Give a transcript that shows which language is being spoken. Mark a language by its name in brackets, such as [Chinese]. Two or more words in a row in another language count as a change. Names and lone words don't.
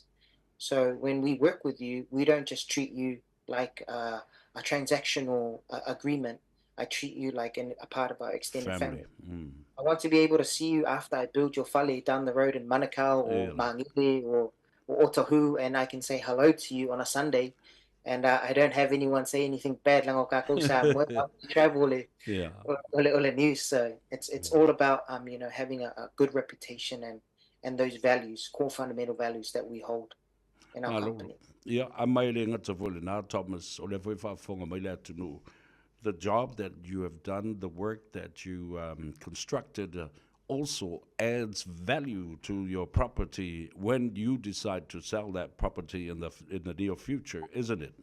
[English] So when we work with you, we don't just treat you like a transactional agreement. I treat you like a part of our extended family. I want to be able to see you after I build your fale down the road in Manukau or Mangere or Otahu, and I can say hello to you on a Sunday, and I don't have anyone say anything bad lang o kako sa travel or news. So it's all about you know, having a good reputation and those values, core fundamental values that we hold in our company. Yeah, I might now Thomas or the job that you have done, the work that you constructed also adds value to your property when you decide to sell that property in the near future, isn't it?